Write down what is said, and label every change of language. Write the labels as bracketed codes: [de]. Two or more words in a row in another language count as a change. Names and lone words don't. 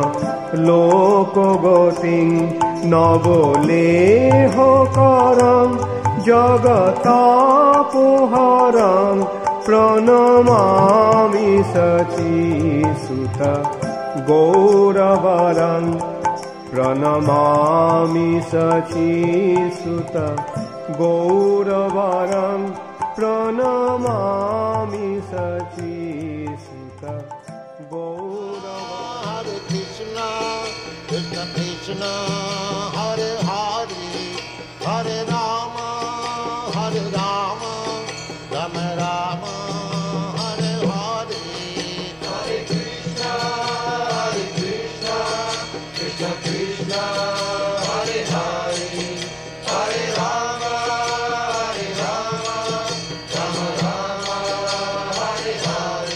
[sa] লোকগতিং নবলেহ করং জগতাপহরং প্রণমামি সচিসুত গৌরবরং প্রণমামি সচিসুত গৌরবরং প্রণমামি সচিসুত গৌরবরং। हरे कृष्ण, कृष्ण कृष्ण, हरे हरे, हरे राम, हरे राम, राम राम, हरे हरे. हरे कृष्ण, हरे कृष्ण, कृष्ण कृष्ण, हरे हरे, हरे राम, हरे राम, राम राम, हरे हरे.